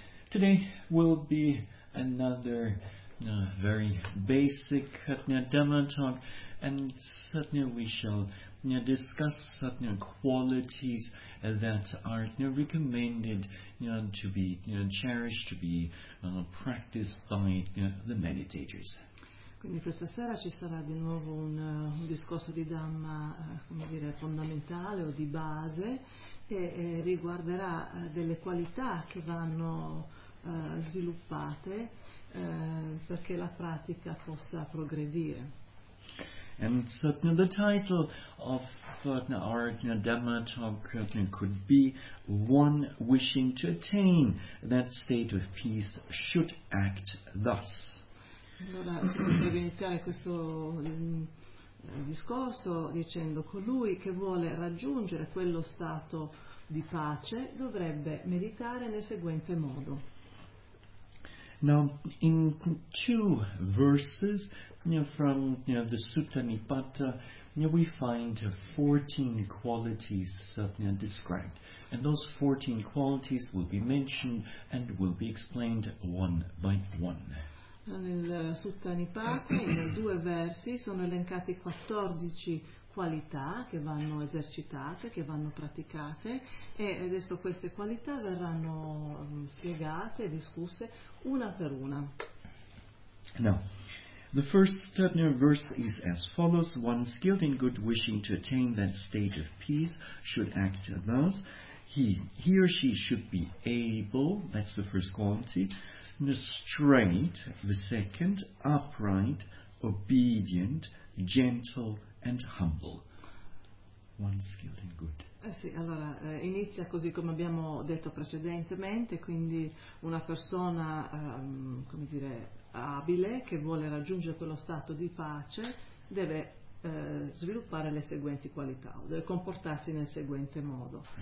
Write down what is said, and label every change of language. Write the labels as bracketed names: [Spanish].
[English] Today will be another very basic Satnya Dhamma talk, and Satnya we shall discuss Satnya qualities that are recommended to be cherished, to be practiced by the meditators. [Italian] Quindi questa sera ci sarà di nuovo un discorso di Dhamma, come dire, fondamentale o di base, che riguarderà delle qualità che vanno sviluppate perché la pratica possa progredire. [English] And so the title of our Dhamma talk could be "One wishing to attain that state of peace should act thus." [Italian] Allora, si potrebbe iniziare questo discorso dicendo: colui che vuole raggiungere quello stato di pace dovrebbe meditare nel seguente modo. [English] Now, in two verses from the Sutta Nipata, we find 14 qualities described. And those 14 qualities will be mentioned and will be explained one by one. [Italian] Nel Sutta Nipata, in due versi, sono elencati 14 qualità che vanno esercitate, che vanno praticate, e adesso queste qualità verranno spiegate, discusse, una per una. [English] Now, the first verse is as follows: one skilled in good wishing to attain that state of peace should act thus. He or she should be able, that's the first quality, straight, the second, upright, obedient, gentle and humble. One skilled in good. [Italian] Sì, allora inizia così come abbiamo detto precedentemente, quindi una persona, come dire, abile, che vuole raggiungere quello stato di pace, deve sviluppare le seguenti qualità, o deve comportarsi nel seguente modo.